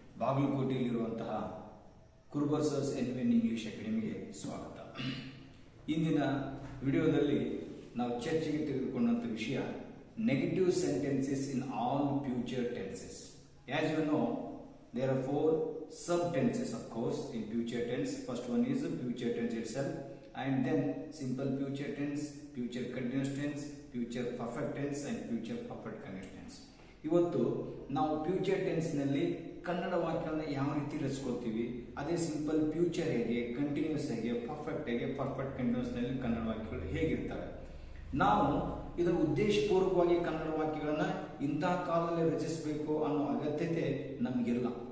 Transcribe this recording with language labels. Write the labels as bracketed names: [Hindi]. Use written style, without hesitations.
[Kannada] ಬಾಗಲಕೋಟೆಯಲ್ಲಿರುವಂತಹ ಕುರುಬರ್ಸಸ್ ಎನ್ವಿನ್ English ಅಕಾಡೆಮಿಗೆ ಸ್ವಾಗತ. ಇಂದಿನ ವಿಡಿಯೋದಲ್ಲಿ ನಾವು ಚರ್ಚೆಗೆ ತೆಗೆದುಕೊಂಡಂತ ವಿಷಯ [English] Negative sentences in all future tenses. As you know, there are four sub tenses of course in future tense. First one is the future tense itself, and then simple future tense, future continuous tense, future perfect tense and future perfect continuous tense. [Kannada] ಇವತ್ತು ನಾವು future tense ನಲ್ಲಿ ಕನ್ನಡ ವಾಕ್ಯಗಳನ್ನ ಯಾವ ರೀತಿ ರಚಿಸ್ಕೊಳ್ತೀವಿ, ಅದೇ simple future ಹೇಗೆ, continuous ಹೇಗೆ, perfect ಹೇಗೆ, perfect continuous ನಲ್ಲಿ ಕನ್ನಡ ವಾಕ್ಯಗಳು ಹೇಗಿರ್ತವೆ. ನಾವು ಇದರ ಉದ್ದೇಶಪೂರ್ವಕವಾಗಿ ಕನ್ನಡ ವಾಕ್ಯಗಳನ್ನ ಇಂತಹ ಕಾಲದಲ್ಲಿ ರಚಿಸಬೇಕು ಅನ್ನೋ ಅಗತ್ಯತೆ ನಮಗಿಲ್ಲ.